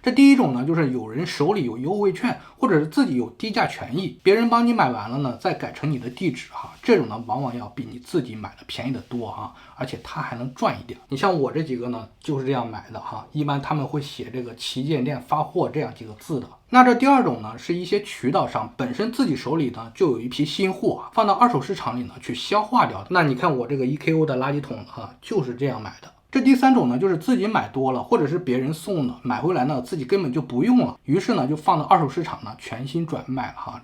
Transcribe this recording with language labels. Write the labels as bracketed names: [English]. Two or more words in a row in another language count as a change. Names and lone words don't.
[Chinese] 這第一種呢，就是有人手裡有優惠券，或者是自己有低價權益，別人幫你買完了呢，再改成你的地址哈，這種呢往往要比你自己買的便宜的多哈，而且它還能賺一點。你像我這幾個呢，就是這樣買的哈，一般他們會寫這個旗艦店發貨這樣幾個字的。那這第二種呢，是一些渠道商本身自己手裡呢就有一批新貨啊，放到二手市場裡呢去消化掉的。那你看我這個 EKO 的垃圾桶哈，就是這樣買的。這第三種呢，就是自己買多了，或者是別人送的，買回來呢自己根本就不用了，於是呢就放到二手市場呢全新轉賣了哈。